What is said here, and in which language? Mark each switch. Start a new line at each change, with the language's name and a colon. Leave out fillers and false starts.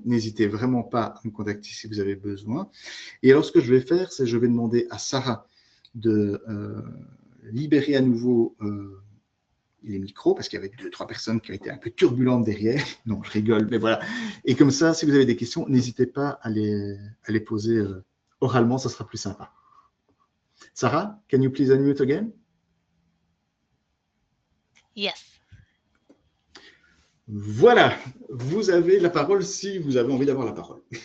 French: Donc, n'hésitez vraiment pas à me contacter si vous avez besoin. Et alors, ce que je vais faire, c'est que je vais demander à Sarah de libérer à nouveau les micros, parce qu'il y avait 2-3 personnes qui ont été un peu turbulentes derrière. Non, je rigole, mais voilà. Et comme ça, si vous avez des questions, n'hésitez pas à les poser oralement, ça sera plus sympa.
English: Sarah, can you please unmute again? Yes.
French: Voilà, vous avez la parole si vous avez envie d'avoir la parole.